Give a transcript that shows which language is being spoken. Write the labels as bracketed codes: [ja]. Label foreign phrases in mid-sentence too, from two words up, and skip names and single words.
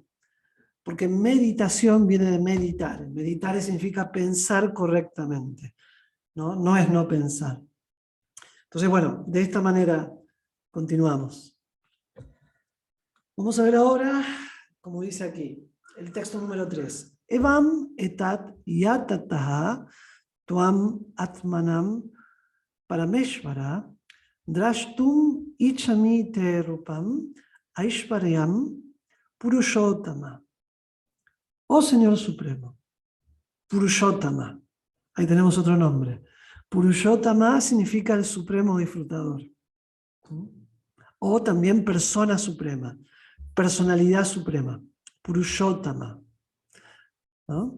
[es] Porque meditación viene de meditar. Meditar significa pensar correctamente, ¿no? No es no pensar. Entonces, bueno, de esta manera continuamos. Vamos a ver ahora, como dice aquí, el texto número 3. [sa] एवम् एतद् यथात्थ त्वम् आत्मानम् परमेश्वर द्रष्टुम् इच्छामि ते रूपम् ऐश्वर्यम् पुरुषोत्तम. [es] Oh Señor Supremo, Purushottama. Ahí tenemos otro nombre. Purushottama significa el supremo disfrutador. O también persona suprema, personalidad suprema. Purushottama, ¿no?